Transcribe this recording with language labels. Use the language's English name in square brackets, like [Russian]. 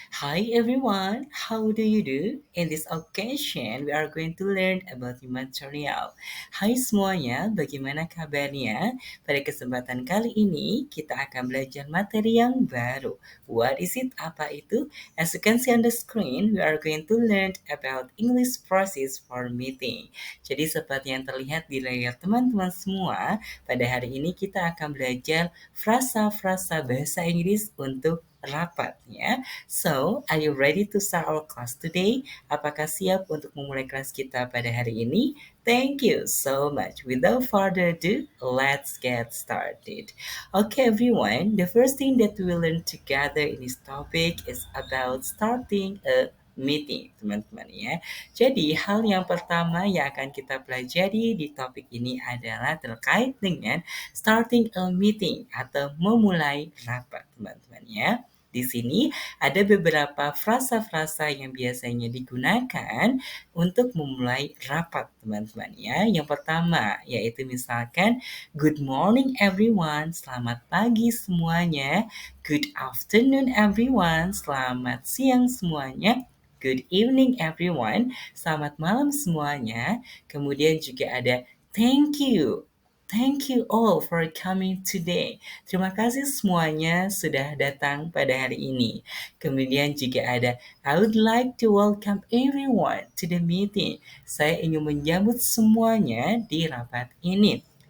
[English] Hi everyone, how do you do? In this occasion, we are going to learn about the material. [Indonesian] Hai semuanya, bagaimana kabarnya? Pada kesempatan kali ini, kita akan belajar materi yang baru. [English] What is it? [Indonesian] Apa itu? [English] As you can see on the screen, we are going to learn about English process for meeting. [Indonesian] Jadi seperti yang terlihat di layar teman-teman semua, pada hari ini kita akan belajar frasa-frasa bahasa Inggris untuk rapat ya. [English] So, are you ready to start our class today? [Indonesian] Apakah siap untuk memulai kelas kita pada hari ini? [English] Thank you so much. Without further ado, let's get started. Okay, everyone. The first thing that we will learn together in this topic is about starting a meeting, [Indonesian] teman-teman ya. Jadi, hal yang pertama yang akan kita pelajari di topik ini adalah terkait dengan [English] starting a meeting [Indonesian] atau memulai rapat, teman-teman ya. Di sini ada beberapa frasa-frasa yang biasanya digunakan untuk memulai rapat, teman-teman ya. Yang pertama yaitu misalkan [English] good morning everyone, [Indonesian] selamat pagi semuanya. [English] Good afternoon everyone, [Indonesian] selamat siang semuanya. [English] Good evening everyone, [Indonesian] selamat malam semuanya. Kemudian juga ada [English] thank you. Thank you all for coming today. [Indonesian] Terima kasih semuanya sudah datang pada hari ini. Kemudian juga ada [English] I would like to welcome everyone to the meeting. [Indonesian] Saya ingin menyambut semuanya di rapat ini.